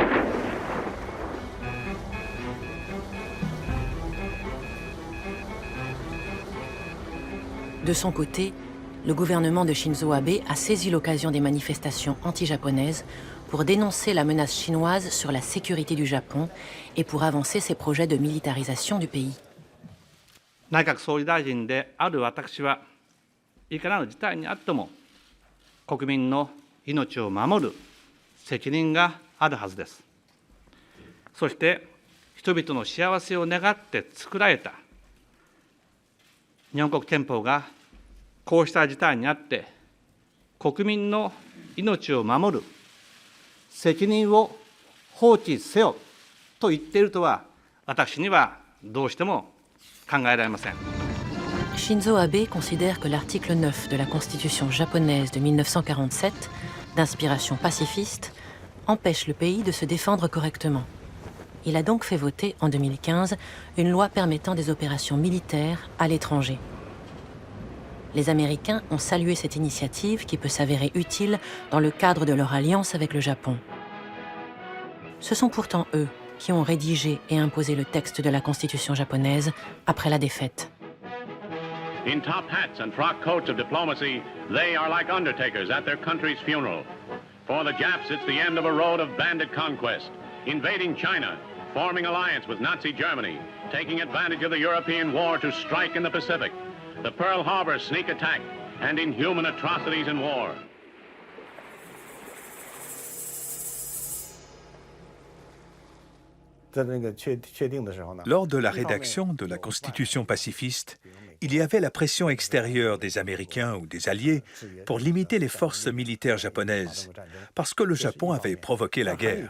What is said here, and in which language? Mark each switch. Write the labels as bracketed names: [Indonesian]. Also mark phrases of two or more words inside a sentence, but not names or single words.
[French] De son côté, le gouvernement de Shinzo Abe a saisi l'occasion des manifestations anti-japonaises pour dénoncer la menace chinoise sur la sécurité du Japon et pour avancer ses projets de militarisation du pays. [Japanese] 内閣総理大臣である私はいかなる事態にあっても国民の命を守る責任があるはずです。そして人々の幸せを願って作られた日本国憲法がこうした事態にあって国民の命を守る責任を放棄せよと言っているとは私にはどうしても考えられません。 [French] Shinzo Abe considère que l'article 9 de la Constitution japonaise de 1947, d'inspiration pacifiste, empêche le pays de se défendre correctement. Il a donc fait voter en 2015 une loi permettant des opérations militaires à l'étranger. Les Américains ont salué cette initiative qui peut s'avérer utile dans le cadre de leur alliance avec le Japon. Ce sont pourtant eux qui ont rédigé et imposé le texte de la Constitution japonaise après la défaite. [English] In top hats and frock coats of diplomacy, they are like undertakers at their country's funeral. For the Japs, it's the end of a road of bandit conquest, invading China, forming alliance with Nazi Germany, taking advantage of the European war to strike in the Pacific, the Pearl Harbor sneak attack, and inhuman atrocities in war. [French] Lors de la rédaction de la Constitution pacifiste, il y avait la pression extérieure des Américains ou des Alliés pour limiter les forces militaires japonaises, parce que le Japon avait provoqué la guerre.